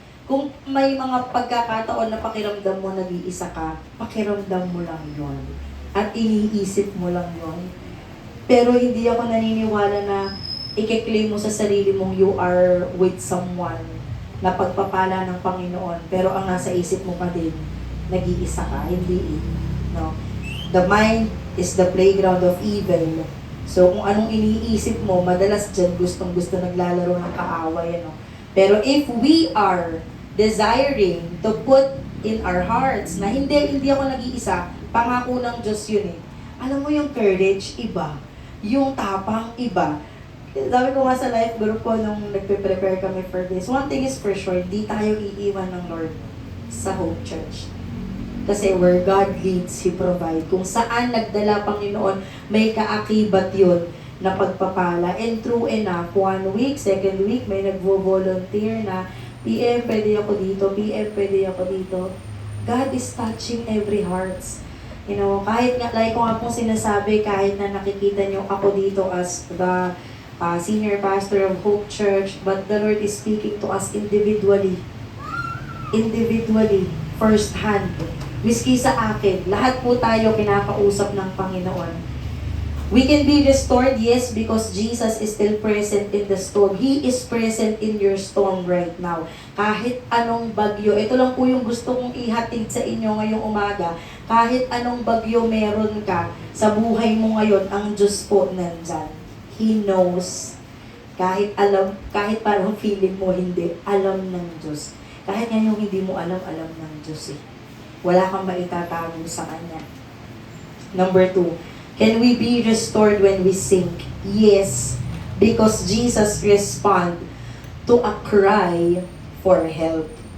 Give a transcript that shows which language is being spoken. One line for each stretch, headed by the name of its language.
Filipino: Kung may mga pagkakataon na pakiramdam mo nag-iisa ka, pakiramdam mo lang yon. At iniisip mo lang yon. Pero hindi ako naniniwala na i-claim mo sa sarili mong
English: you are with someone
Filipino: na pagpapala ng Panginoon. Pero ang nasa isip mo pa din, nag-iisa ka, hindi no?
English: The mind is the playground of evil.
Filipino: So, kung anong iniisip mo, madalas dyan gustong-gusto naglalaro ng kaaway, no? Pero
English: if we are desiring to put in our hearts
Filipino: na hindi ako nag-iisa, pangako ng Diyos yun eh. Alam mo yung courage, iba. Yung tapang, iba. Sabi ko nga sa life group ko nung nagpe-prepare kami for this,
English: one thing is for sure,
Filipino: di tayo iiwan ng Lord sa Hope Church.
English: Kasi where God leads, He provide.
Filipino: Kung saan nagdala Panginoon, may kaakibat yun na pagpapala.
English: And true enough,
Filipino: 1 week, 2nd week, may nagvo-volunteer na, PM, pwede ako dito, PM, pwede ako dito.
English: God is touching every hearts. You know,
Filipino: kahit nga, like ko nga pong sinasabi, kahit na nakikita nyo ako dito
English: as the senior pastor of Hope Church, but the Lord is speaking to us individually. Individually, first hand.
Filipino: Miski sa akin, lahat po tayo kinakausap ng Panginoon.
English: We can be restored, yes, because Jesus is still present in the storm. He is present in your storm right now.
Filipino: Kahit anong bagyo, ito lang po yung gusto kong ihatid sa inyo ngayong umaga. Kahit anong bagyo meron ka sa buhay mo ngayon, ang Diyos po nandyan.
English: He knows.
Filipino: Kahit parang feeling mo hindi, alam ng Diyos. Kahit nga yung hindi mo alam ng Diyos eh. Wala kang maitatago sa Kanya.
English: Number 2, can we be restored when we sink? Yes, because Jesus respond to a cry for help.